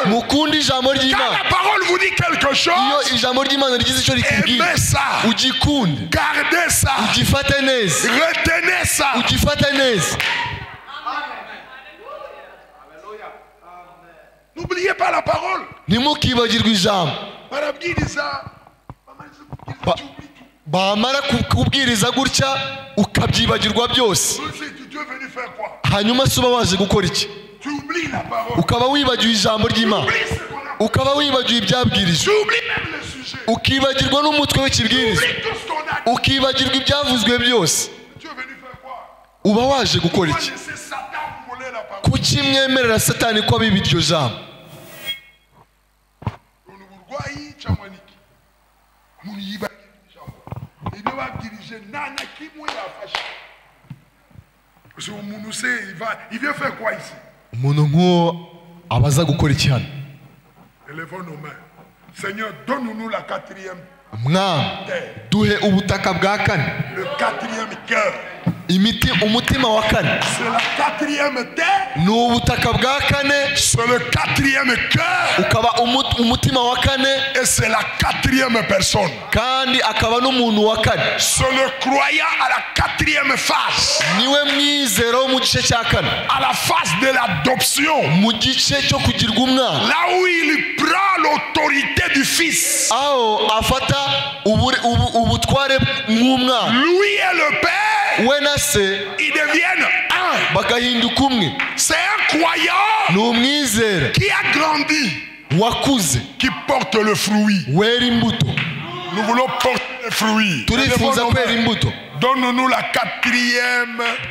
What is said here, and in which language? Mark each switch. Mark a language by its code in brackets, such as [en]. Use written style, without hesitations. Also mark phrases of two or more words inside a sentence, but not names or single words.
[fr] Quand la parole vous dit quelque chose, aimez ça. Gardez ça. Retenez ça. N'oubliez pas la parole. [rw] bamara kubwiriza gutya ukabyibagirwa byose hanyuma suba waje gukora iki ukaba wibagiwe ijambo ry'Imana ukaba wibagiwe ibyabwirijwe ukibagirwa n'umutwe w'ikibwiriza ukibagirwa ibyavuzwe byose uba waje gukora iki kuki mwemerera Satani ko abiba iryo jambo [fr] il vient faire quoi ici? [rw] Umuntu nk'uwo abaza gukora iki hano? [fr] Élevons nos mains. Seigneur, donne-nous la quatrième. [rw] Mwami, duhe ubutaka bwa kane. [fr] Le quatrième cœur. [rw] Umutima wa kane. [fr] C'est la quatrième terre. [rw] Ni ubutaka bwa kane. [fr] C'est le quatrième cœur. [rw] Ukaba umutima wa kane. [fr] Et c'est la quatrième personne. [rw] Kandi akaba n'umuntu wa kane. [fr] C'est le croyant à la quatrième phase. [rw] Niwe mwizero mu gice cya kane. [fr] À la phase de l'adoption. [rw] Mu gice cyo kugirwa umwana. [fr] Là où il prend l'autorité du fils. [rw] Aho afata ubutware nk'umwana. [fr] Lui et le père. Ils deviennent un. C'est un croyant qui a grandi, qui porte le fruit. Nous voulons porter le fruit. Donne-nous la quatrième.